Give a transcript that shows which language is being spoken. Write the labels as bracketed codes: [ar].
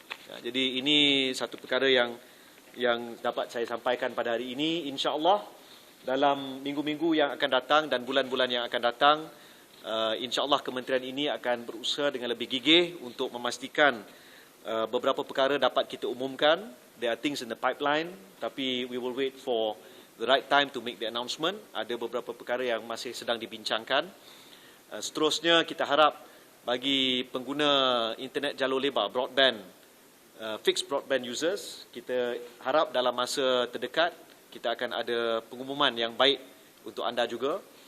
[ms] Ya, jadi ini satu perkara yang dapat saya sampaikan pada hari ini. InsyaAllah dalam minggu-minggu yang akan datang dan bulan-bulan yang akan datang, InsyaAllah kementerian ini akan berusaha dengan lebih gigih untuk memastikan beberapa perkara dapat kita umumkan. [en] There are things in the pipeline, [ms] tapi [en] we will wait for the right time to make the announcement. [ms] Ada beberapa perkara yang masih sedang dibincangkan. Seterusnya kita harap bagi pengguna internet jalur lebar, [en] broadband, fixed broadband users, [ms] kita harap dalam masa terdekat kita akan ada pengumuman yang baik untuk anda juga.